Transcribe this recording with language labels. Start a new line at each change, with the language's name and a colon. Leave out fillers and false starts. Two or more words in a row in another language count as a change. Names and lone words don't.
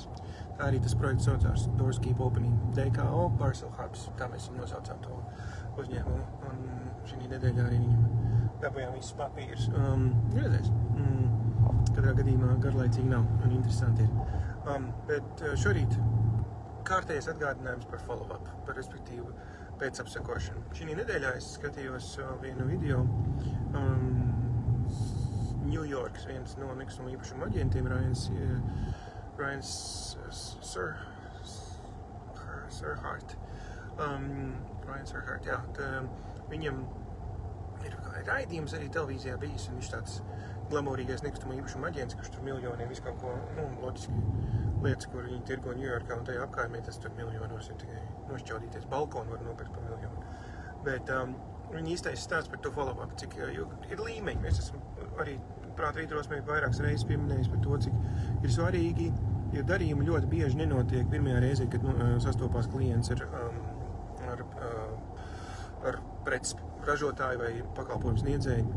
Latvian: Tā arī tas projekts saucās Doors Keep Opening, DKO Parcel Hubs, tā mēs viņu nosaucām to uzņēmumu, un šī nedēļā arī viņam dabujām visus papīrus. Redzēs, katrā gadījumā garlaicīgi nav un interesanti ir. Bet šorīt kārtējais atgādinājums par follow-up, par respektīvu pēcapsekošanu. Šī nedēļā es skatījos vienu video, New Yorks, viens no nekustamo īpašumu aģentiem, Ryan Serhart. Ryan Serhart, jā. Viņam ir raidījums arī televīzijā bijis, un viņš tāds glamūrīgais nekustamo īpašumu aģents, kurš tur miljoniem visu kaut ko, loģiski lietas, kur viņi tirgo Ņujorkā, un tajā apkārtmē tas tur miljonos ir tikai nošķaudīties. Balkonu var nopirkt par miljonu. Bet viņi īstais stāsts par to follow-up, cik ir līmeņi. Es esmu arī prāta vidrosmē vairākas reizes pieminējis par to, cik ir svarīgi, jo darījumi ļoti bieži nenotiek pirmajā reizē, kad sastopās klients ar preces ražotāju vai pakalpojumu sniedzēju.